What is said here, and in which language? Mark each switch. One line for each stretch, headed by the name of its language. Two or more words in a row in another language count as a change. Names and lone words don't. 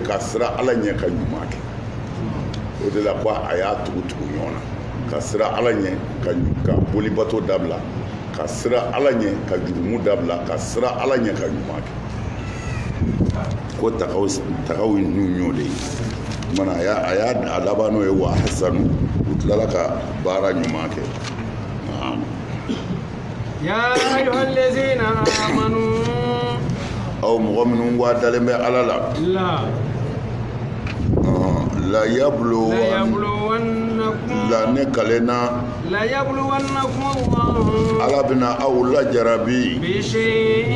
Bambara: ka sira ala ɲɛ ka ɲuman kɛ o de la ko a y'a tugu ɲɔgɔn na ka sira ala ɲɛ ka bolibato dabila ka sira ala ɲɛ ka jurumu dabila ka sira ala ɲɛ ka ɲuman kɛ ko takaw n'u y'o de ye mana a y'a laban n'o ye wa hasanu u tilala ka baara ɲuman kɛ
Arabic: يا أيها الذين آمنوا
Bambara: aw mɔgɔ minnu dalen bɛ ala la
Arabic: ليبلونكم
Bambara: la ne kalena
Arabic: ليبلونكم الله
Bambara: ala bɛna aw lajarabi
Arabic: بشيء